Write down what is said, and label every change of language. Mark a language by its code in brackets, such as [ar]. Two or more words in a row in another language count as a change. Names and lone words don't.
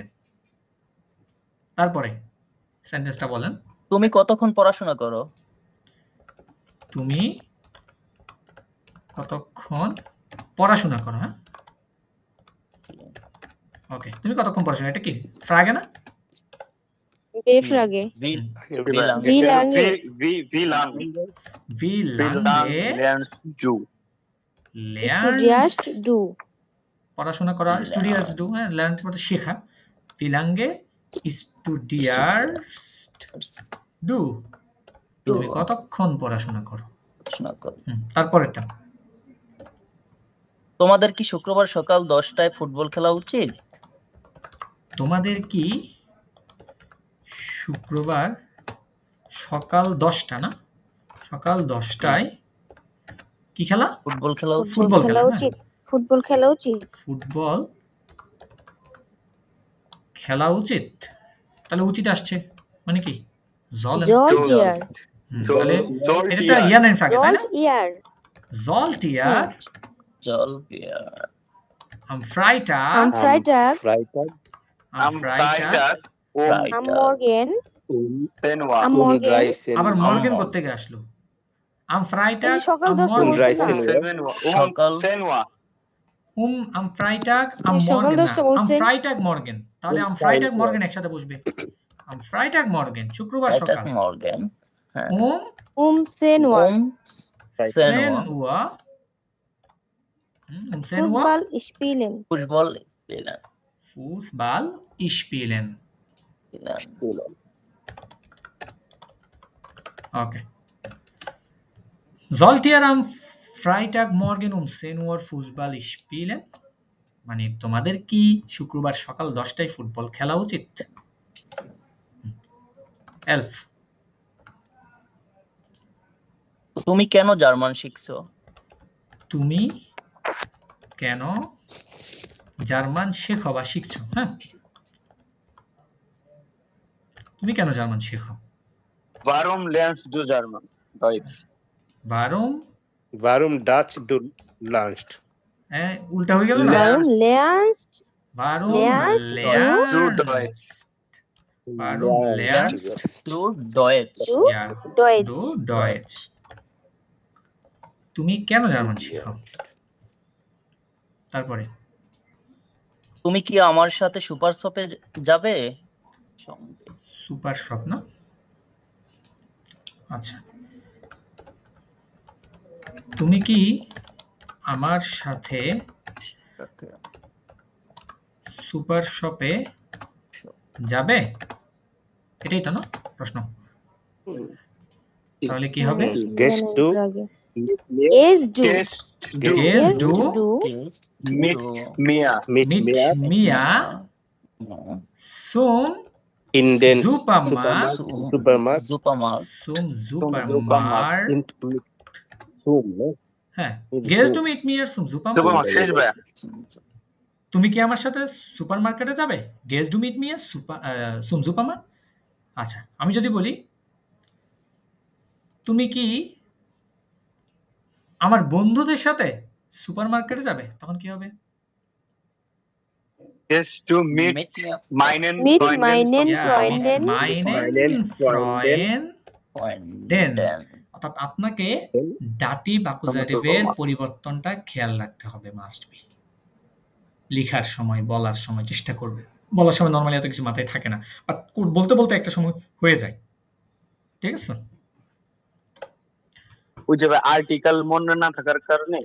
[bn] তারপরে সেন্টেন্সটা বলেন। তুমি কতক্ষণ পড়াশোনা করো? তুমি কতক্ষণ পড়াশোনা করো? হ্যাঁ, ওকে। তুমি কতক্ষণ পড়াশোনা, এটা কি ফ্রাগে না? [de] বেফ্রাগে Wie Wie Wie lange? Wie lange Wie lange lernst du? স্টুডিয়াস্ট lernst du [bn] পড়াশোনা করা, [de] studierst du, [bn] হ্যাঁ লার্ন মানে শেখা। [de] Wie lange studierst du? [bn] তুমি কতক্ষণ পড়াশোনা করো? পড়াশোনা করো। তারপরেরটা, তোমাদের কি শুক্রবার সকাল 10টায় ফুটবল খেলা উচিত? তোমাদের কি শুক্রবার সকাল 10টা না, সকাল 10টায় কি খেলা? ফুটবল খেলা উচিত? ফুটবল খেলা, হ্যাঁ। উচিত, ফুটবল খেলা উচিত। ফুটবল খেলা উচিত, তাহলে উচিত আসছে মানে কি? [de] জল জলটিয়ার [bn] তাহলে [de] Sollt [bn] এটা [de] ihr. ihr Frage, [bn] তাই না? [de] ইয়ার Zoltier sollt ihr am Freitag, am Freitag Freitag, Am Freitag um am Morgen 10 Uhr. am um Morgen 13 [bn] আবার [de] Uhr. [bn] মর্গেন করতে গিয়ে আসলো। [de] am Freitag [bn] এই সকাল [de] am [bn] 10টা [de] Morgen, [bn] বলছে না। [de] 7 Uhr. [bn] সকাল [de] 10 Uhr. am Freitag am [bn] এই সকাল [de] Morgen, [bn] 10টা না, am বলছে। [de] Freitag Morgen, [bn] তাহলে [de] am Freitag Morgen [bn] একসাথে বসবে। [de] am Freitag Morgen [bn] শুক্রবার [de] ফ্রাইটাগ [bn] সকাল মর্গেন, হ্যাঁ, [de] um 10 Uhr 10 10 Uhr, um 10 Uhr Fußball spielen [bn] ফুটবল খেলেন। [de] Fußball spielen. Okay. Sollt ihr am Freitagmorgen um 10 Uhr Fußball spielen? [bn] মানে তোমাদের কি শুক্রবার সকাল 10টায় ফুটবল খেলা উচিত? [de] এলফ, [bn] তুমি কেন জার্মান শিখছো? তুমি কেন জার্মান শেখো বা শিখছো? হ্যাঁ, তুমি কেন জার্মান শেখো? [de] Warum lernst du German? Deutsch. Warum? Warum Dutch du lernst? [bn] উল্টা হয়ে গেল না? [de] Warum lernst Warum lernst du lernst? Warum lernst Du Deutsch. du ja, Deutsch? du Deutsch? [bn] তুমি কেন জার্মান শেখো? তারপরে তুমি কি আমার সাথে সুপার শপে যাবে? সুপার শপ না? আচ্ছা, তুমি কি আমার সাথে সুপার শপে যাবে? এটাই তো না প্রশ্ন? তাহলে কি হবে? [de] Gehst du Gehst du Gehst du Gehst du mit mir mit mit mir mir zum in den Supermarkt Supermarkt? zum Supermarkt? Zoom, ne? হ্যাঁ, Mit gehst du Zoom. mit mir zum Supermarkt? [bn] Supermarkt শেষ ভাইয়া তুমি কি আমার সাথে সুপারমার্কেটে যাবে? [de] Gehst du mit mir zum Supermarkt? [bn] আচ্ছা, আমি যদি বলি তুমি কি আমার বন্ধুদের সাথে সুপারমার্কেটে যাবে, তখন কি হবে? [de] Gehst du mit Mit mir meinen mit Freunden meinen Ja, Freunden mit meinen Freunden। [bn] অর্থাৎ আপনাকে ডাটিভ অ্যাকুজাটিভের পরিবর্তনটা খেয়াল রাখতে হবে, [en] must be. [bn] লেখার সময়, বলার সময় চেষ্টা করবে। বলার সময় নরমালি এত কিছু মাথায় থাকে না, বাট বলতে বলতে একটা সময় হয়ে যায়। ঠিক আছে? ওই যে আর্টিকেল মনে না থাকার কারণে